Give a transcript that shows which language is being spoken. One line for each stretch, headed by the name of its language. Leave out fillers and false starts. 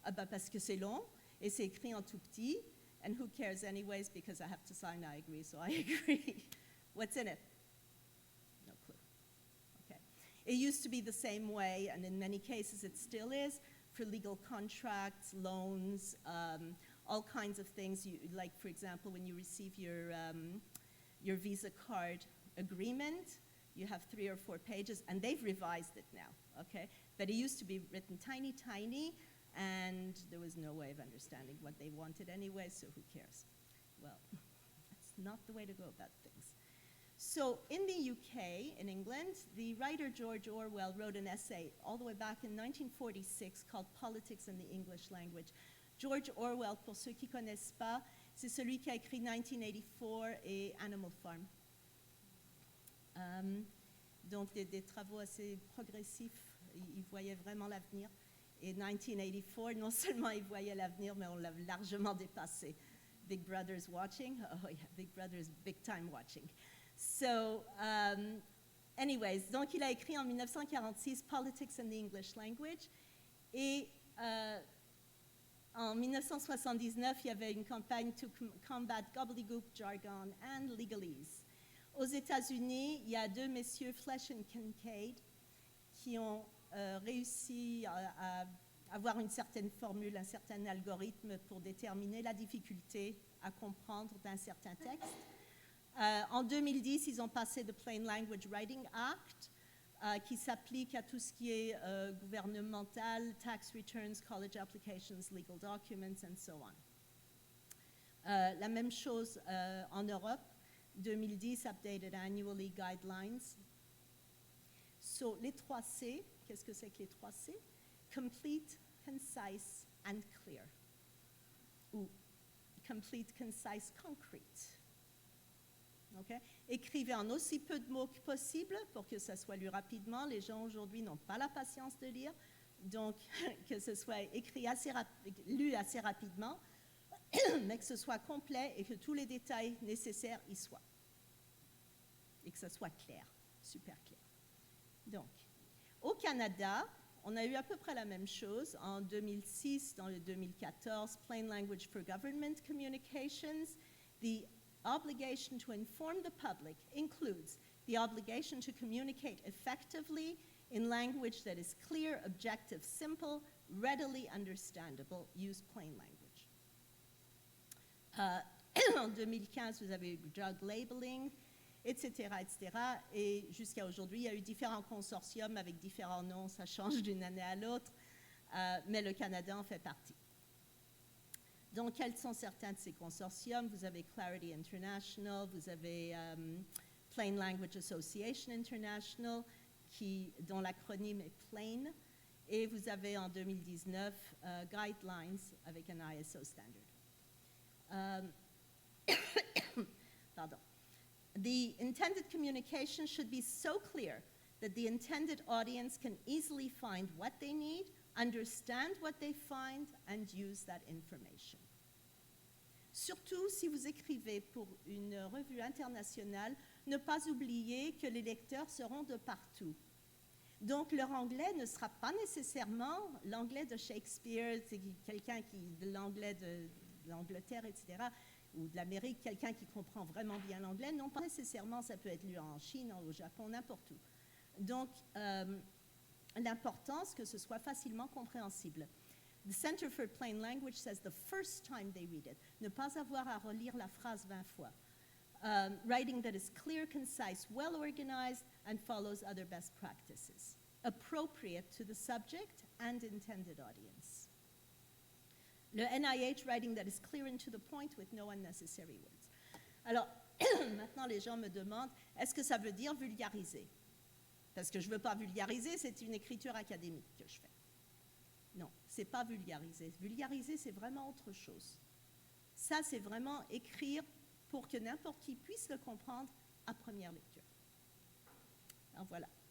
French: Parce que c'est long et c'est écrit en tout petit.
English: And who cares anyways, because I have to sign I agree, so I agree. What's in it? No clue. Okay. It used to be the same way, and in many cases it still is, for legal contracts, loans, all kinds of things. Like, for example, when you receive your Visa card agreement, you have 3 or 4 pages, and they've revised it now, okay? But it used to be written tiny, tiny, and there was no way of understanding what they wanted anyway, so who cares? Well, that's not the way to go about things. So in the UK, in England, the writer George Orwell wrote an essay all the way back in 1946 called Politics in the English Language.
French: George Orwell, pour ceux qui ne connaissent pas, c'est celui qui a écrit 1984 et Animal Farm. Donc des travaux assez progressifs, il voyait vraiment l'avenir. Et 1984, non seulement il voyait l'avenir, mais on l'a largement dépassé.
English: Big Brother's watching. Oh yeah, Big Brother's big time watching. So, anyways,
French: donc il a écrit en 1946 Politics in the English Language. Et en 1979, il y avait une campagne
English: to combat gobbledygook, jargon and legalese.
French: Aux États-Unis, il y a 2 messieurs, Flesch et Kincaid, qui ont réussi à avoir une certaine formule, un certain algorithme pour déterminer la difficulté à comprendre d'un certain texte. En 2010, ils ont passé le Plain Language Writing Act, qui s'applique à tout ce qui est gouvernemental,
English: tax returns, college applications, legal documents, and so on.
French: La même chose en Europe, 2010,
English: updated annually guidelines.
French: So, les 3 C, qu'est-ce que c'est que les 3 C?
English: Complete, concise, and clear. Ou complete, concise, concrete. Okay?
French: Écrivez en aussi peu de mots que possible pour que ça soit lu rapidement. Les gens aujourd'hui n'ont pas la patience de lire, donc que ce soit écrit lu assez rapidement, mais que ce soit complet et que tous les détails nécessaires y soient. Et que ça soit clair, super clair. Donc, au Canada, on a eu à peu près la même chose en 2006, dans le 2014, Plain Language for Government Communications.
English: The obligation to inform the public includes the obligation to communicate effectively in language that is clear, objective, simple, readily understandable. Use plain language.
French: en 2015, vous avez eu
English: drug labeling,
French: etc., etc. Et jusqu'à aujourd'hui, il y a eu différents consortiums avec différents noms, ça change d'une année à l'autre, mais le Canada en fait partie. Donc, quels sont certains de ces consortiums? Vous avez Clarity International, vous avez Plain Language Association International, dont l'acronyme est PLAIN, et vous avez en 2019 Guidelines avec un ISO standard. Pardon.
English: The intended communication should be so clear that the intended audience can easily find what they need, understand what they find, and use that information.
French: Surtout si vous écrivez pour une revue internationale, ne pas oublier que les lecteurs seront de partout. Donc, leur anglais ne sera pas nécessairement l'anglais de Shakespeare, c'est quelqu'un de l'anglais de l'Angleterre, etc., ou de l'Amérique, quelqu'un qui comprend vraiment bien l'anglais. Non, pas nécessairement, ça peut être lu en Chine, au Japon, n'importe où. Donc, l'important, c'est que ce soit facilement compréhensible. The Center for Plain Language
English: says the first time they read it,
French: ne pas avoir à relire la phrase 20 fois.
English: Writing that is clear, concise, well organized, and follows other best practices, appropriate to the subject and intended audience. Le NIH, writing that is clear and to the point with no unnecessary words.
French: Alors, maintenant les gens me demandent, est-ce que ça veut dire vulgariser? Parce que je ne veux pas vulgariser, c'est une écriture académique que je fais. Non, ce n'est pas vulgariser. Vulgariser, c'est vraiment autre chose. Ça, c'est vraiment écrire pour que n'importe qui puisse le comprendre à première lecture. Alors voilà.